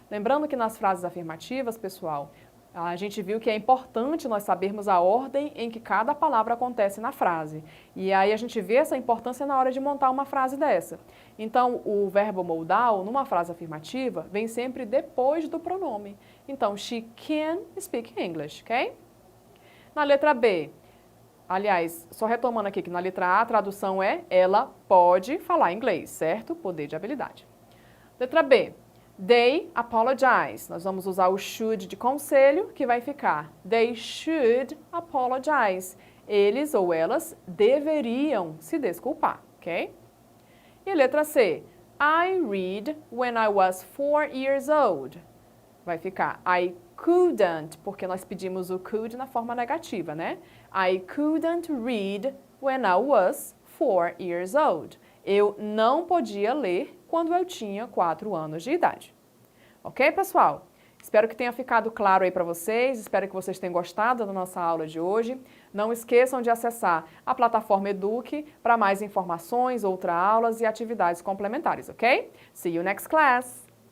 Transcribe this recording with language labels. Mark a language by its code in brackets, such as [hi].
[pt] Lembrando que nas frases afirmativas, pessoal, a gente viu que é importante nós sabermos a ordem em que cada palavra acontece na frase. E aí a gente vê essa importância na hora de montar uma frase dessa. Então, o verbo modal, numa frase afirmativa, vem sempre depois do pronome. [en] Então, she can speak English, ok? [pt] Na letra B, aliás, só retomando aqui que na letra A a tradução é ela pode falar inglês, certo? Poder de habilidade. Letra B. [en] They apologize. [pt] Nós vamos usar o should de conselho, que vai ficar [en] they should apologize. [pt] Eles ou elas deveriam se desculpar, ok? E letra C. [en] I read when I was 4 years old. [pt] Vai ficar [en] I couldn't, [pt] porque nós pedimos o could na forma negativa, né? [en] I couldn't read when I was 4 years old. [pt] Eu não podia ler quando eu tinha 4 anos de idade. Ok, pessoal? Espero que tenha ficado claro aí para vocês, espero que vocês tenham gostado da nossa aula de hoje. Não esqueçam de acessar a plataforma Eduque para mais informações, outras aulas e atividades complementares, ok? [en] See you next class!